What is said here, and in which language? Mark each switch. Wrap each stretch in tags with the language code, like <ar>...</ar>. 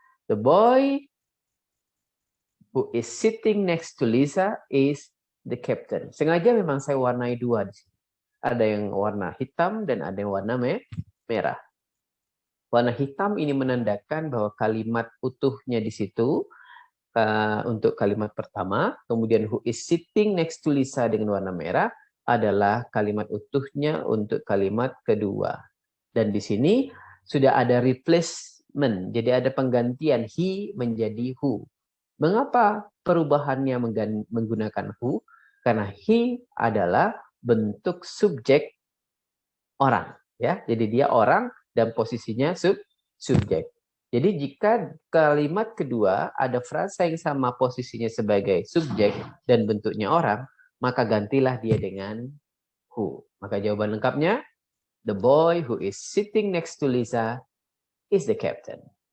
<en>The boy who is sitting next to Lisa is the captain.</en> <id>Sengaja memang saya warnai 2 di sini. Ada yang warna hitam dan ada yang warna merah. Warna hitam ini menandakan bahwa kalimat utuhnya di situ untuk kalimat pertama, kemudian</id> <en>who is sitting next to Lisa</en> <id>dengan warna merah adalah kalimat utuhnya untuk kalimat kedua. Dan di sini sudah ada replacement, jadi ada penggantian he menjadi who. Mengapa perubahannya menggunakan who? Karena he adalah bentuk subjek orang, ya. Jadi dia orang dan posisinya subjek. Jadi jika kalimat kedua ada frasa yang sama posisinya sebagai subjek dan bentuknya orang, maka gantilah dia dengan who. Maka jawaban lengkapnya,</id> <en>the boy who is sitting next to Lisa is the captain.</en>